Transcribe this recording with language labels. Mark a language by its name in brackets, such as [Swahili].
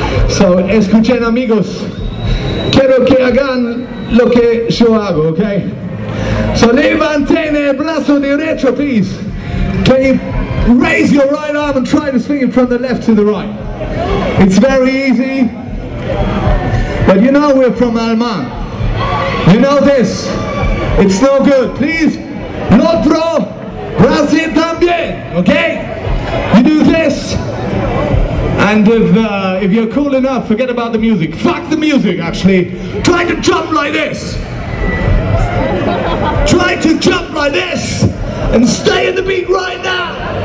[Spanish] So, escuchen amigos. Quiero que hagan lo que yo hago, okay? [English] So, levanten el brazo derecho, please. Can you raise your right arm and try to swing it from the left to the right? It's very easy. But you know we're from Alman. You know this. It's no good. [Spanish] Please, nuestro brazo también, okay? [English] You do this. And if you're cool enough, forget about the music. Fuck the music, actually. Try to jump like this. Try to jump like this and stay in the beat right now.